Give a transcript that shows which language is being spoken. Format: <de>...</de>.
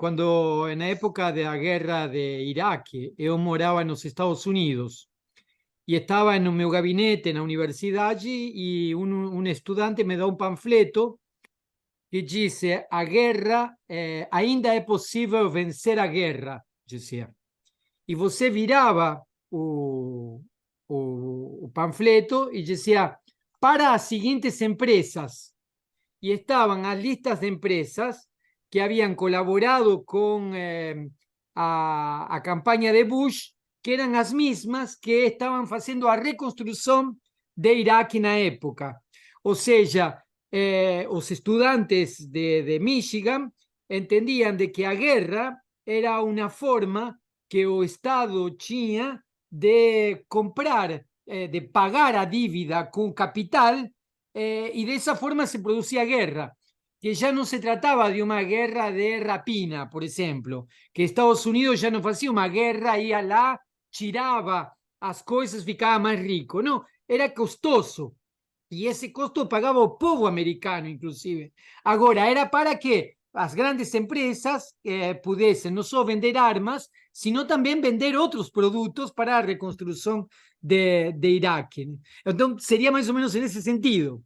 <pt>Quando, na época da guerra de Iraque, eu morava nos Estados Unidos e estava no meu gabinete na universidade e um estudante me dá um panfleto que disse: a guerra, ainda é possível vencer a guerra, dizia. E você virava o panfleto e dizia: para as seguintes empresas.</pt> <es>Y estaban las listas de empresas que habían colaborado con a campaña de Bush, que eran las mismas que estaban haciendo a reconstrucción de Irak en la época. O sea, los estudiantes de Michigan entendían de que a guerra era una forma que</es> <pt>o Estado tinha de comprar, de pagar a dívida</pt> <es>con capital, y de esa forma se producía guerra, que ya no se trataba de una guerra de rapina, por ejemplo, que Estados Unidos ya no hacía una guerra,</es> <pt>ia lá, tiraba as coisas, ficava</pt> <es>más rico. No, era costoso. Y ese costo pagaba</es> <pt>o povo americano,</pt> <es>inclusive. Ahora,</es> <pt>era para que as grandes empresas pudessem não só vender armas,</pt> <es>sino</es> <pt>também vender outros produtos para a reconstrução de Iraque. Então, seria mais ou menos nesse sentido.</pt>